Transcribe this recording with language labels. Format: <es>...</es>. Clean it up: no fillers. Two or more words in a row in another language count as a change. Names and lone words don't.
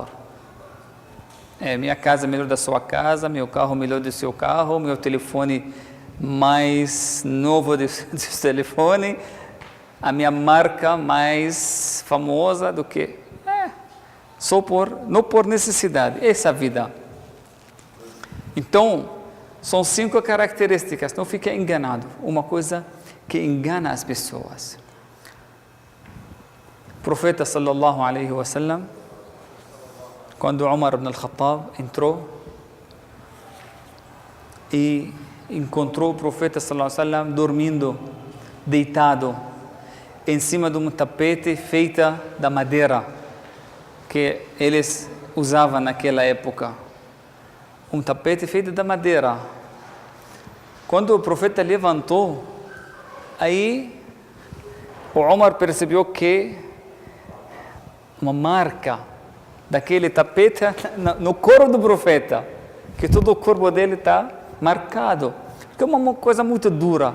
<pt>Minha casa é melhor da sua casa, meu carro melhor do seu carro, meu telefone mais novo do seu telefone, a minha marca mais famosa do que... não por necessidade, essa vida. Então, são 5 características, não fique enganado. Uma coisa que engana as pessoas. O profeta</pt> <ar>صلى الله عليه وسلم,</ar> <pt>quando Umar ibn al-Khattab entrou e encontrou o profeta</pt> <ar>صلى الله عليه وسلم</ar> <pt>dormindo, deitado, em cima de um tapete feita da madeira que eles usavam naquela época. Um tapete feito da madeira. Quando o profeta levantou, aí o Umar percebeu que uma marca daquele tapete no corpo do profeta, que todo o corpo dele está marcado, que é uma coisa muito dura.</pt>